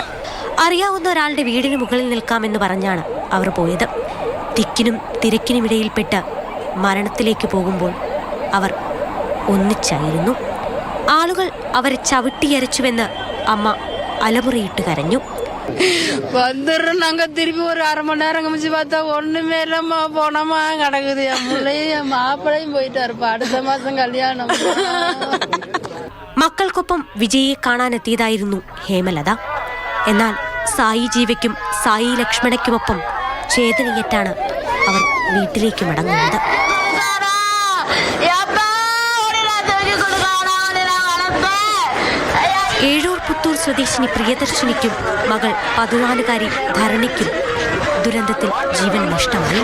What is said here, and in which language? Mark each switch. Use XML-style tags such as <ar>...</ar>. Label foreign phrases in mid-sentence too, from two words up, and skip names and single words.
<ml>അറിയാവുന്ന ഒരാളുടെ വീടിന് മുകളിൽ നിൽക്കാമെന്ന് പറഞ്ഞാണ് അവർ പോയത്. തിക്കിനും തിരക്കിനുമിടയിൽപ്പെട്ട് മരണത്തിലേക്ക് പോകുമ്പോൾ അവർ ഒന്നിച്ചായിരുന്നു. ആളുകൾ അവരെ ചവിട്ടിയരച്ചുവെന്ന് അമ്മ അലമുറയിട്ട് കരഞ്ഞു.</ml> <ta>வந்துடுறோம் நாங்க திருப்பி ஒரு அரை மணி நேரம் கமிச்சு பார்த்தா ஒண்ணுமே இல்லம்மா, போனமா கிடக்குது. என் பிள்ளையும் என் மாப்பிளையும் போயிட்டாரு.</ta> <ml>അടുത്ത മാസം കല്യാണം. മക്കൾക്കൊപ്പം വിജയെ കാണാനെത്തിയതായിരുന്നു ഹേമലത. എന്നാൽ സായി ജീവയ്ക്കും സായി ലക്ഷ്മണയ്ക്കുമൊപ്പം ചേതനയേറ്റാണ് അവർ വീട്ടിലേക്ക് മടങ്ങുന്നത്. ഏഴൂർ പുത്തൂർ സ്വദേശിനി പ്രിയദർശിനിക്കും മകൾ 14കാരി ധരണിക്കും ദുരന്തത്തിൽ ജീവൻ നഷ്ടമായി.</ml>